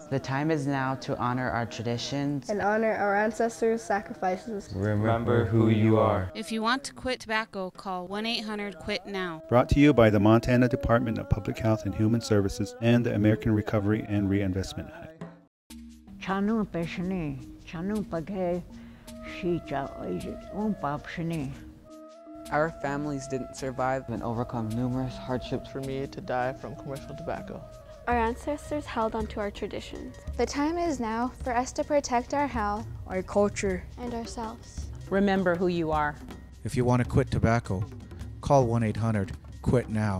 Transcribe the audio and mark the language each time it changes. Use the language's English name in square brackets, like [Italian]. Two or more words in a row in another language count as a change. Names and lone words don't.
[English] The time is now to honor our traditions and honor our ancestors' sacrifices. Remember who you are. If you want to quit tobacco, call 1-800-QUIT-NOW. Brought to you by the Montana Department of Public Health and Human Services and the American Recovery and Reinvestment Act. Chanu peshni, chanu paghe, shicha ojit, papshni. Our families didn't survive and overcome numerous hardships for me to die from commercial tobacco. Our ancestors held onto our traditions. The time is now for us to protect our health, our culture, and ourselves. Remember who you are. If you want to quit tobacco, call 1-800-QUIT-NOW.